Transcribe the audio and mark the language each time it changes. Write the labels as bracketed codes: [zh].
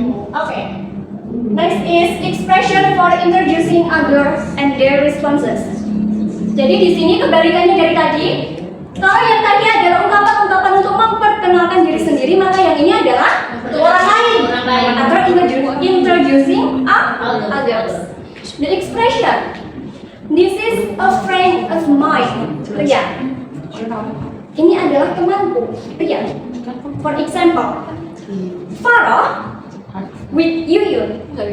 [en] Okay. Next is expression for introducing others and their responses. [id] Jadi di sini kebalikannya dari tadi. Kalau yang tadi adalah ungkapan-ungkapan untuk memperkenalkan diri sendiri, maka yang ini adalah untuk orang lain. Atau [en] introducing others. The expression, this is a friend of mine. [id] Lihat. Ini adalah temanku. Lihat. [en] For example, Farah with Yuyun.